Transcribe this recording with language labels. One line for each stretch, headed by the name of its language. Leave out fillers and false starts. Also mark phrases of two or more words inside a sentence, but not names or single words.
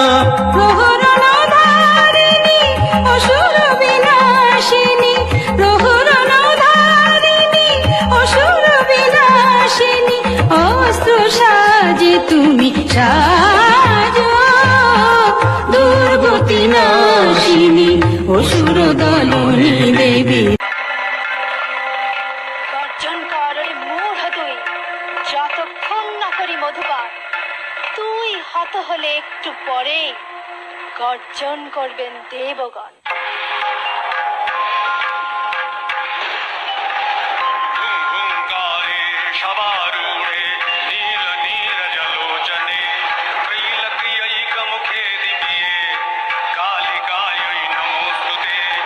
Bangla: প্রহরণধারিণী অসুর বিনাশিনী প্রহরণধারিণী অসুর বিনাশিনী অস্ত্র সাজে তুমি সাজো দুর্গতি নাশিনী অসুর দলনী দেবী গর্জন কর ওরে মূঢ় তুই যতক্ষণ না করি মধুপান তুই হত হলে একটু পরে গর্জন করবেন দেবগণ।
Sanskrit: हुंकारे शवारूढे नील नीरजलोचने त्रैलक्यैकमुखे दिव्ये कालिकायै नमोऽस्तुते।